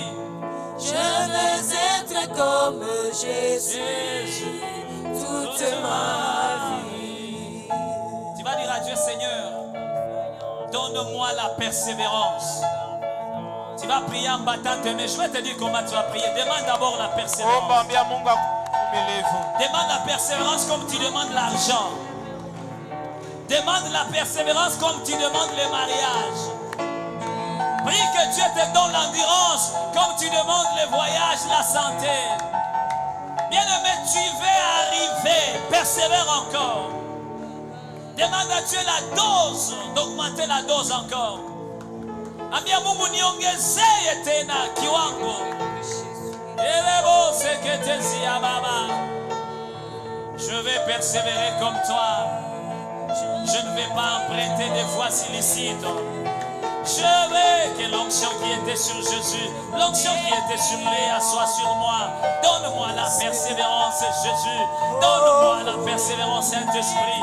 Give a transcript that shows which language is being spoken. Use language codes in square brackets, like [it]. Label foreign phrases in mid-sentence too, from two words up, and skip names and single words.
[fr] Je veux être comme Jésus. Toute ma vie. Tu vas dire à Dieu, Seigneur, donne-moi la persévérance. Tu vas prier en battant tes mains. Je vais te dire comment tu vas prier. Demande d'abord la persévérance. [sw] Omba ambia Mungu akuvumilivu. [fr] Demande la persévérance comme tu demandes l'argent. Demande la persévérance comme tu demandes le mariage. Prie que Dieu te donne l'endurance comme tu demandes le voyage, la santé. Bien-aimé, tu vas arriver. Persévère encore. Demande à Dieu la dose, d'augmenter la dose encore. [sw] Ambia Mungu niongezee tena kiwango. Elebo seketezi ya baba. [fr] Je vais persévérer comme toi. Je ne vais pas emprunter des voies illicites. Je veux que l'onction qui était sur Jésus, l'onction qui était sur Léa soit sur moi. Donne-moi la persévérance, Jésus. Donne-moi la persévérance, Saint-Esprit.